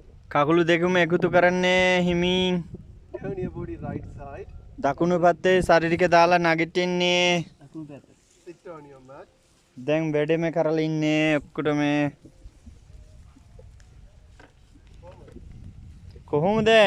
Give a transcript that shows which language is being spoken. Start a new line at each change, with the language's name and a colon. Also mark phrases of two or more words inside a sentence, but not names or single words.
Sinhala: කකුළු දෙකම එකතු කරන්නේ හිමින්
English: Turn your body right side.
Sinhala: දකුණු පැත්තේ ශරීරික දාලා නැගිටින්නේ
English: Sit on your mat.
Sinhala: දැන් වැඩම කරලා ඉන්නේ ඔක්කොටම කොහොමද